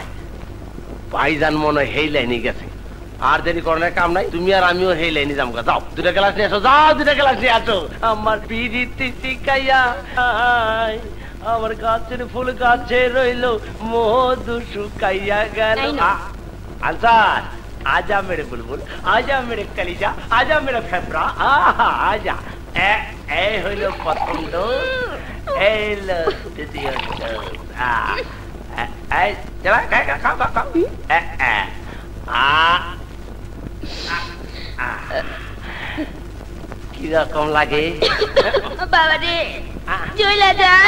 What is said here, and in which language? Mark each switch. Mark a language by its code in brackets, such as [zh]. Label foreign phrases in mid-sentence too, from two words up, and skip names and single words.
[bn] ভাইজান মনে হয় হেই লাইনে গেছে, আর দেরি করণের কাম নাই, তুমি আর আমিও হেই লাইনে যাবো। যাও 2টা গ্লাস নিয়ে আসো, যাও 2টা গ্লাস নিয়ে আসো। আমার পিরিতি টিকাইয়া আমার গাছের ফুল গাছে রইল মধু শুকাইয়া গেল। [hi] আনসার आजा मेरे बुलबुल, आजा मेरे कलीजा, आजा मेरा फेफड़ा, आजा। [bn] ए হইলো প্রথম ডোজ, এই লো দ্বিতীয় ডোজ। এই চলা খাও খাও খাও। কি রকম লাগে বাবা রে, চলে যায়।